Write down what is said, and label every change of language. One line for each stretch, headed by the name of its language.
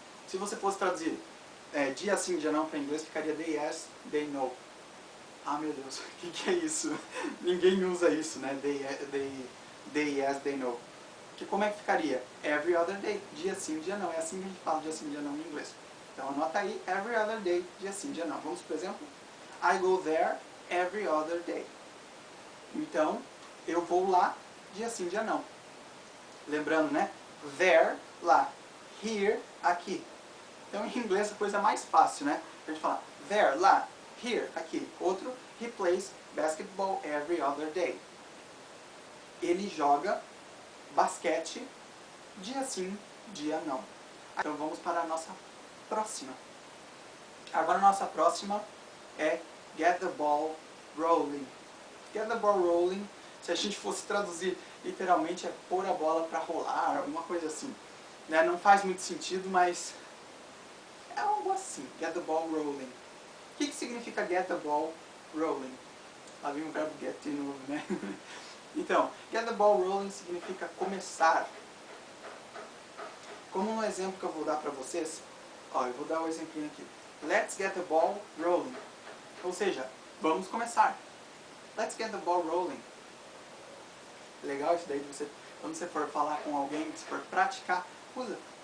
Portuguese: Se você fosse traduzir dia sim, dia não para inglês, ficaria
English: they yes, they no.
Portuguese: Ah, meu Deus, o que é isso? Ninguém usa isso, né?
English: They yes, they no.
Portuguese: Que como é que ficaria?
English: Every other day,
Portuguese: dia sim, dia não. É assim que a gente fala dia sim, dia não em inglês. Então anota aí,
English: every other day,
Portuguese: dia sim, dia não. Vamos por exemplo?
English: I go there every other day.
Portuguese: Então, eu vou lá dia sim, dia não. Lembrando, né? There, lá. Here, aqui. Então, em inglês, a coisa mais fácil, né? A gente fala there, lá. Here, aqui.
English: Outro, he plays basketball every other day.
Portuguese: Ele joga basquete dia sim, dia não. Então, vamos para a nossa próxima. Agora, a nossa próxima é
English: get the ball rolling. Get the ball rolling,
Portuguese: se a gente fosse traduzir literalmente, é pôr a bola para rolar, alguma coisa assim. Né? Não faz muito sentido, mas é algo assim,
English: get the ball rolling.
Portuguese: O que significa
English: get the ball rolling?
Portuguese: Lá vem o verbo get de novo, né? Então,
English: get the ball rolling
Portuguese: significa começar. Como no exemplo que eu vou dar para vocês, ó, eu vou dar um exemplinho aqui.
English: Let's get the ball rolling.
Portuguese: Ou seja, vamos começar.
English: Let's get the ball rolling.
Portuguese: Legal isso daí, quando você for falar com alguém, se for praticar, usa.